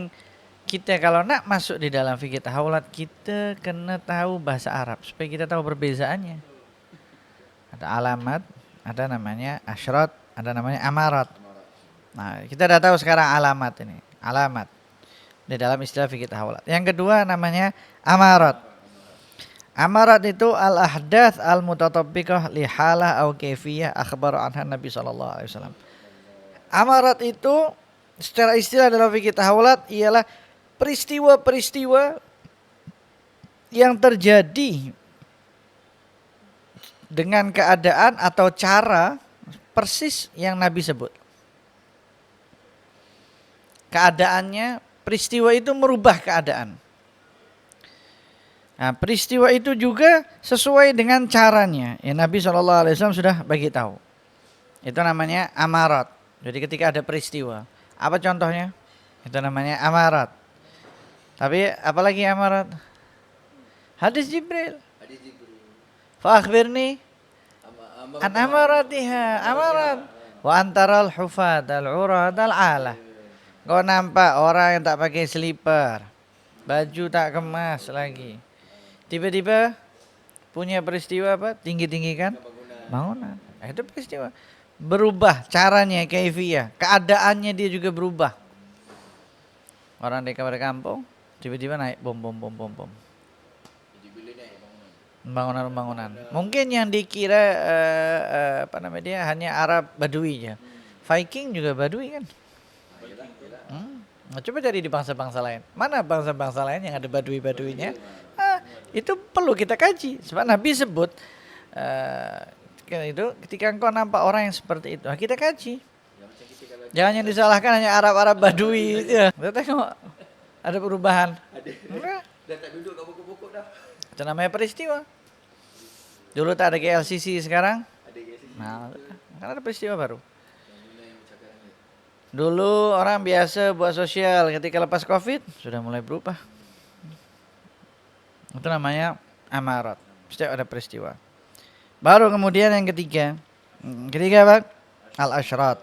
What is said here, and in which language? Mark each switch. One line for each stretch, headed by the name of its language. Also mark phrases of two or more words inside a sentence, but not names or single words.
Malay: Kita kalau nak masuk di dalam
Arabic: فقه التحولات,
Malay: kita kena tahu bahasa Arab supaya kita tahu perbezaannya. Ada alamat, ada namanya asyrat, ada namanya amarat. Nah, kita dah tahu sekarang alamat ini. Alamat di dalam istilah
Arabic: فقه التحولات.
Malay: Yang kedua namanya amarat. Amarat itu
Arabic: الأحداث المتطابقة لحالة أو كيفية أخبر عنها نبي صلى الله عليه وسلم.
Malay: Amarat itu secara istilah dalam
Arabic: فقه التحولات
Malay: ialah peristiwa-peristiwa yang terjadi dengan keadaan atau cara persis yang Nabi sebut. Keadaannya, peristiwa itu merubah keadaan. Nah, peristiwa itu juga sesuai dengan caranya. Ya, Nabi SAW sudah bagi tahu. Itu namanya amarat. Jadi ketika ada peristiwa, apa contohnya? Itu namanya amarat. Tapi apalagi amarat? Hadis Jibril.
Arabic: فأخبرني عن أماراتها.
Malay: Amarat.
Arabic: وأن ترى الحفاة العراة العالة.
Malay: Kau nampak orang yang tak pakai slipper, baju tak kemas lagi. Tiba-tiba punya peristiwa apa? Tinggi-tinggi kan? Bangunan. Itu peristiwa. Berubah caranya, kaifiyah. Keadaannya dia juga berubah. Orang di kampung tiba-tiba naik bom. Bangunan. Mungkin yang dikira hanya Arab Badui ya. Viking juga Badui kan? Nah, coba cari di bangsa-bangsa lain. Mana bangsa-bangsa lain yang ada Badui-Baduinya? Itu perlu kita kaji. Sebab Nabi sebut itu ketika engkau nampak orang yang seperti itu, kita kaji. Jangan yang disalahkan hanya Arab-Arab Badui. Ya. Kita tengok ada perubahan. Enggak. Dah tak duduk kat pokok-pokok dah. Itu namanya peristiwa. Dulu tak ada KLCC, sekarang? Ada KLCC. Nah, kan ada peristiwa baru. Dulu orang biasa buat sosial, ketika lepas COVID sudah mulai berubah. Itu namanya amarat. Setiap ada peristiwa. Baru kemudian yang ketiga. Ketiga apa? Al-asyrat.